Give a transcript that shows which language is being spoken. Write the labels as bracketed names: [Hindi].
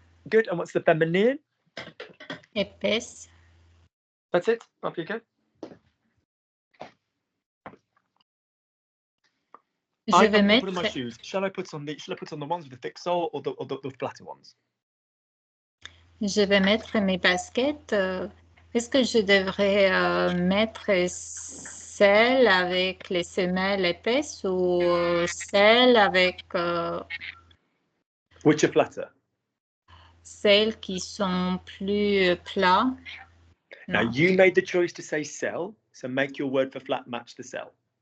[English] Good. And what's the feminine? [French] épaisse, [English] That's it. Off you go. [French] je vais [English] I'm [French] mettre, [English] putting my shoes. Shall I put on the ones with the thick sole or the flatter ones? [French] je vais mettre mes baskets. Est-ce que je devrais mettre celles avec les semelles épaisses ou celles avec [English] Which are flatter? [French] celles qui sont plus plats? [English] Now [French] Non. [English] you made the choice to say cell, so make your word for flat match the cell.